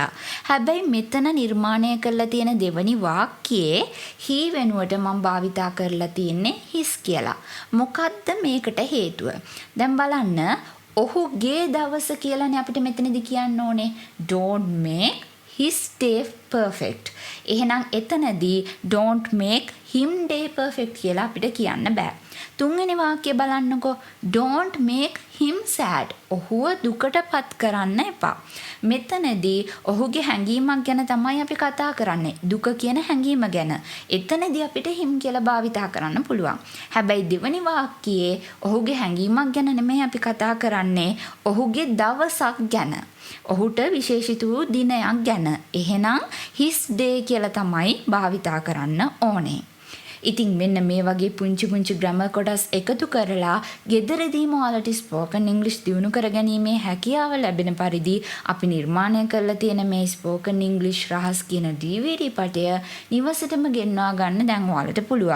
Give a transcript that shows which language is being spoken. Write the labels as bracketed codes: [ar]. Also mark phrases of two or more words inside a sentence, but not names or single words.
[si] හැබැයි මෙතන නිර්මාණය කරලා තියෙන දෙවනි වාක්‍යයේ he වෙනුවට මම භාවිතා කරලා තියෙන්නේ his කියලා. මොකද්ද මේකට හේතුව? දැන් බලන්න ඔහුගේ දවස කියලානේ අපිට මෙතනදී කියන්න ඕනේ. [en] don't make his day perfect. [si] එහෙනම් එතනදී [en] don't make him day perfect [si] කියලා අපිට කියන්න බෑ. තුන්වෙනි වාක්‍යය බලන්නකෝ. [en] don't make him sad. [si] ඔහුව දුකටපත් කරන්න එපා. මෙතනදී ඔහුගේ හැඟීමක් ගැන තමයි අපි කතා කරන්නේ. දුක කියන හැඟීම ගැන. එතනදී අපිට him කියලා භාවිතා කරන්න පුළුවන්. හැබැයි දෙවනි වාක්‍යයේ ඔහුගේ හැඟීමක් ගැන නෙමෙයි අපි කතා කරන්නේ. ඔහුගේ දවසක් ගැන. ඔහුට විශේෂිත වූ දිනයක් ගැන. එහෙනම් [en] his day [si] කියලා තමයි භාවිතා කරන්න ඕනේ. ඉතින් මෙන්න මේ වගේ පුංචි ග්‍රැමර් කොටස් එකතු කරලා ගෙදරදීම ඔයාලට ස්පෝකන් ඉංග්‍රීසි දියුණු කරගැනීමේ හැකියාව ලැබෙන පරිදි අපි නිර්මාණය කරලා තියෙන මේ ස්පෝකන් ඉංග්‍රීසි රහස් කියන DVD පටය නිවසටම ගෙන්වා ගන්න දැන් ඔයාලට පුළුවන්.